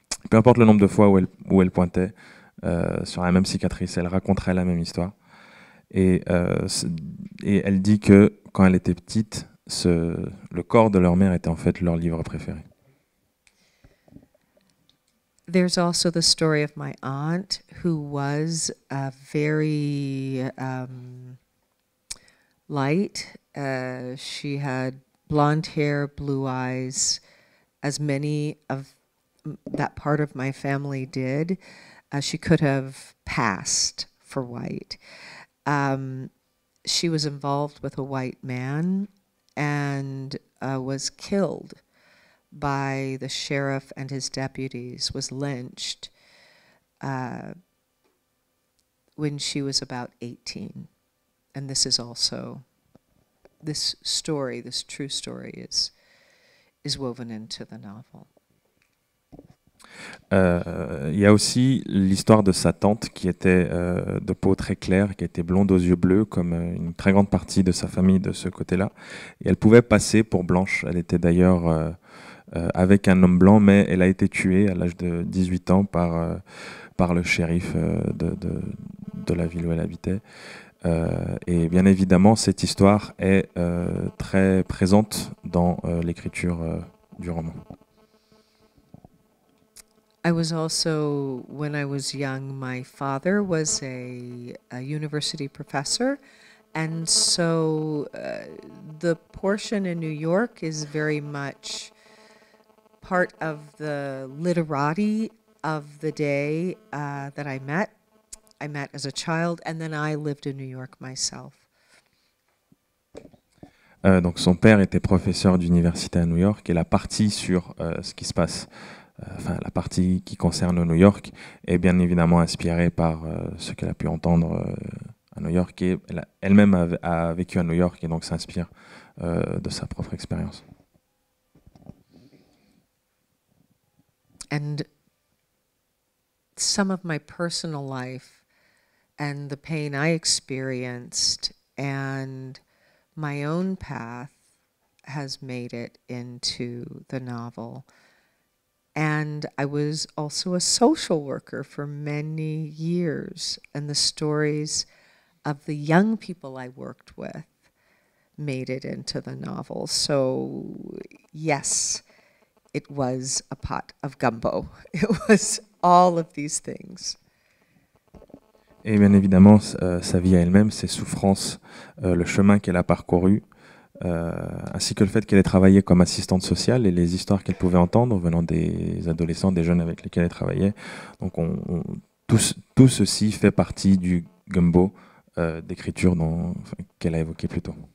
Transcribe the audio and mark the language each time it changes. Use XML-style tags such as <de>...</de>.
<fr>Peu importe le nombre de fois où elle pointait sur la même cicatrice, elle raconterait la même histoire. Et elle dit que quand elle était petite, le corps de leur mère était en fait leur livre préféré.</fr> <en>There's also the story of my aunt, who was very light. She had blonde hair, blue eyes, as many of that part of my family did. She could have passed for white. She was involved with a white man and was killed by the sheriff and his deputies, was lynched when she was about 18. And this is also this story, this true story, is woven into the novel.</en> <fr>Il y a aussi l'histoire de sa tante qui était de peau très claire, qui était blonde aux yeux bleus, comme une très grande partie de sa famille de ce côté-là. Et elle pouvait passer pour blanche. Elle était d'ailleurs avec un homme blanc, mais elle a été tuée à l'âge de 18 ans par le shérif de la ville où elle habitait. Et bien évidemment, cette histoire est très présente dans l'écriture du roman.</fr> <en>I was also, when I was young, my father was a university professor, and so the portion in New York is very much part of the literati of the day that I met. I met as a child, and then I lived in New York myself.</en> <fr>Donc son père était professeur d'université à New York, et la partie sur ce qui se passe, enfin la partie qui concerne New York, est bien évidemment inspirée par ce qu'elle a pu entendre à New York, et elle-même a vécu à New York, et donc s'inspire de sa propre expérience.</fr> <en>And some of my personal life and the pain I experienced and my own path has made it into the novel. And I was also a social worker for many years, and the stories of the young people I worked with made it into the novel. So yes, it was a pot of gumbo. It was all of these things.</en> <fr>Et bien évidemment, sa vie à elle-même, ses souffrances, le chemin qu'elle a parcouru, ainsi que le fait qu'elle ait travaillé comme assistante sociale et les histoires qu'elle pouvait entendre venant des adolescents, des jeunes avec lesquels elle travaillait. Donc tout ceci fait partie du gumbo d'écriture qu'elle a évoqué plus tôt.</fr>